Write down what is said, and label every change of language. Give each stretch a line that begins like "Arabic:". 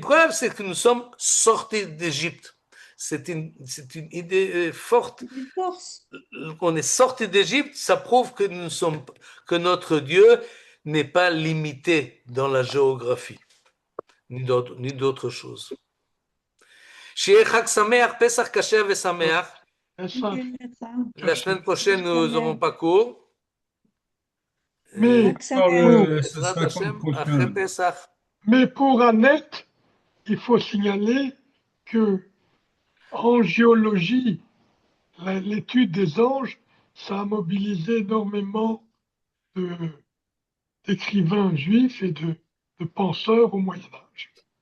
French: preuves, c'est que nous sommes sortis d'Égypte. c'est une idée forte. Une force. On est sorti d'Égypte, ça prouve que que notre Dieu n'est pas limité dans la géographie, ni d'autres choses.
Hebrew: שיהיה חג שמח, פסח כשר ושמח.
French: La semaine prochaine, nous n'aurons pas cours. Mais, Ce sera quand le Après prochain? Pessah. mais pour Annette, il faut signaler que en géologie, l'étude des anges, ça a mobilisé énormément d'écrivains juifs et de penseurs au Moyen Âge.